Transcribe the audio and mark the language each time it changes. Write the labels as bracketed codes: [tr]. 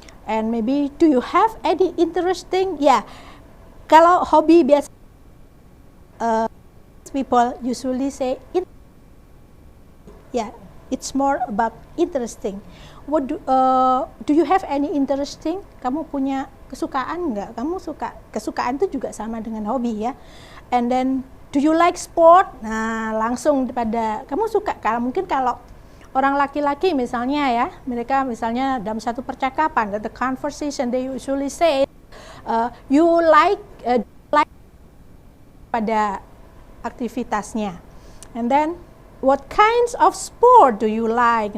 [en] And maybe do you have any interesting? [id] Ya, kalau hobi biasa [en] people usually say yeah, it's more about interesting. What do you have any interesting? [id] Kamu punya kesukaan nggak? Kamu suka, kesukaan itu juga sama dengan hobi ya. [en] And then do you like sport? [id] Nah, langsung pada kamu suka. Mungkin kalau orang laki-laki misalnya ya, mereka misalnya dalam satu percakapan, [en] the conversation they usually say, you like [id] pada aktivitasnya. [en] And then what kinds of sport do you like?